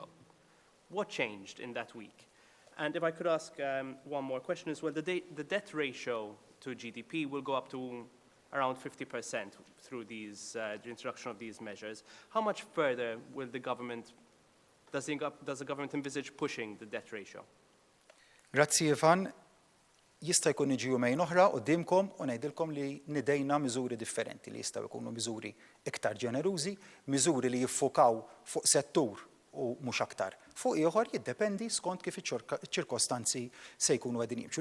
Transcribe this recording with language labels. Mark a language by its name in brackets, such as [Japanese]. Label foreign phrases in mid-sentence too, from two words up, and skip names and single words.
[English] What changed in that week? And if I could ask one more question as well, the debt ratio to GDP will go up to around 50% through the introduction of these measures. How much further will the government, does the government envisage pushing the debt ratio? [Maltese] Grazzi Ivan. Jista' jkun iġi jumejn oħra qudiemkom u ngħidilkom li nidejna miżuri differenti li jistgħu jkunu miżuri iktar ġenerużi, miżuri li jiffokaw fuq settur u mhux aktar. Fuq ieħor jiddependi skont kif iċ-ċirkostanzi se jkunu qegħdin jimxu.